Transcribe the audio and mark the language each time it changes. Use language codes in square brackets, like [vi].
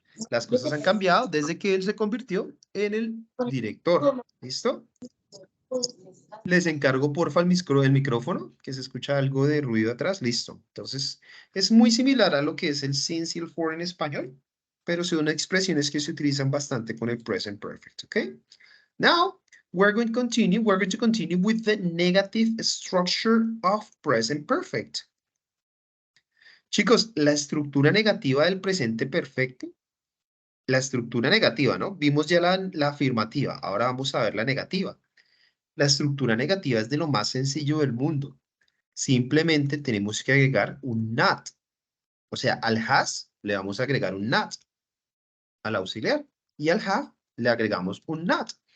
[es] Las cosas han cambiado desde que él se convirtió en el director. ¿Listo? Les encargo, porfa, el micrófono, que se escucha algo de ruido atrás. Listo. Entonces, es muy similar a lo que es el since y el for en español, pero son expresiones que se utilizan bastante con el present perfect, ¿ok? [en] Now, we're going to continue with the negative structure of present perfect. [es] Chicos, la estructura negativa del presente perfecto, la estructura negativa, ¿no? Vimos ya la afirmativa, ahora vamos a ver la negativa. La estructura negativa es de lo más sencillo del mundo. Simplemente tenemos que agregar un not. O sea, al has le vamos a agregar un not al auxiliar y al have le agregamos un not.